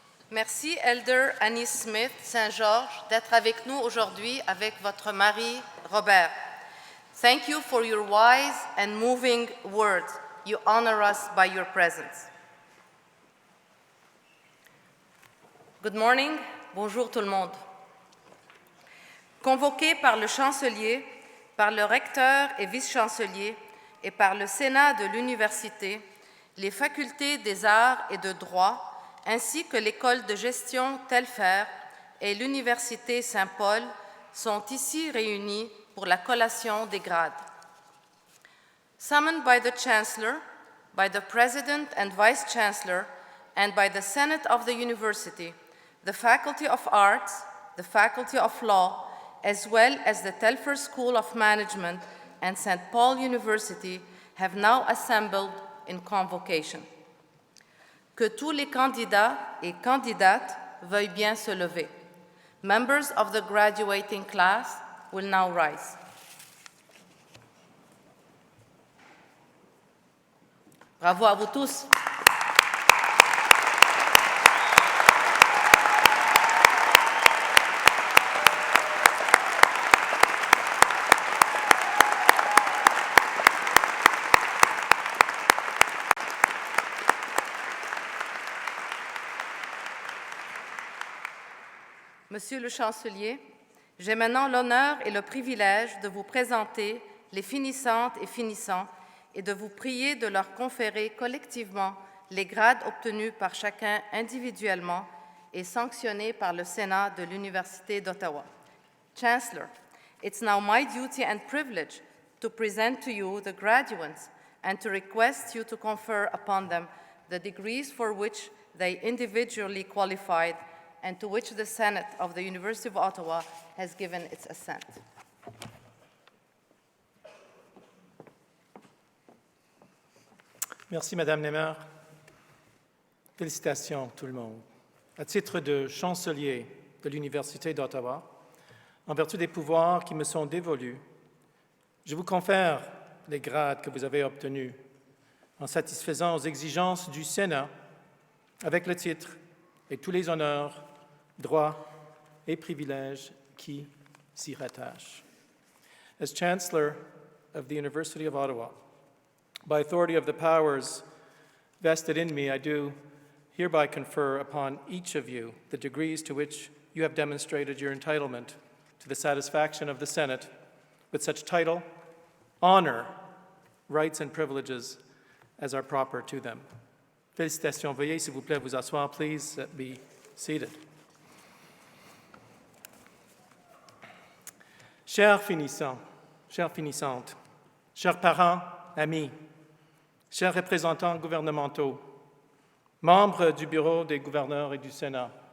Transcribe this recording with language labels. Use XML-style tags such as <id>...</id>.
<fr>Merci, Elder Annie Smith Saint-Georges, d'être avec nous aujourd'hui avec votre mari, Robert.</fr> <en>Thank you for your wise and moving words. You honor us by your presence. Good morning.</en> <fr>Bonjour tout le monde. Convoqués par le chancelier, par le recteur et vice-chancelier et par le Sénat de l'Université, les facultés des arts et de droit, ainsi que l'École de gestion Telfer et l'Université Saint-Paul sont ici réunis pour la collation des grades.</fr> <en>Summoned by the Chancellor, by the President and Vice-Chancellor, and by the Senate of the University, the Faculty of Arts, the Faculty of Law, as well as the Telfer School of Management and St. Paul University have now assembled in convocation.</en> <fr>Que tous les candidats et candidates veuillent bien se lever.</fr> <en>Members of the graduating class will now rise.</en> <fr>Bravo à vous tous. Monsieur le chancelier, j'ai maintenant l'honneur et le privilège de vous présenter les finissantes et finissants et de vous prier de leur conférer collectivement les grades obtenus par chacun individuellement et sanctionnés par le Sénat de l'Université d'Ottawa.</fr> <en>Chancellor, it's now my duty and privilege to present to you the graduates and to request you to confer upon them the degrees for which they individually qualified and to which the Senate of the University of Ottawa has given its assent.</en> <fr>Merci, Madame Nemer. Félicitations, tout le monde. À titre de chancelier de l'Université d'Ottawa, en vertu des pouvoirs qui me sont dévolus, je vous confère les grades que vous avez obtenus en satisfaisant aux exigences du Sénat avec le titre et tous les honneurs, droits et privilèges qui s'y rattachent.</fr> <en>As Chancellor of the University of Ottawa, by authority of the powers vested in me, I do hereby confer upon each of you the degrees to which you have demonstrated your entitlement to the satisfaction of the Senate with such title, honor, rights, and privileges as are proper to them.</en> <fr>Félicitations. Veuillez, s'il vous plaît, vous asseoir.</fr> <en>Please be seated.</en> <fr>Chers finissants, chères finissantes, chers parents, amis, chers représentants gouvernementaux, membres du Bureau des gouverneurs et du Sénat,</fr>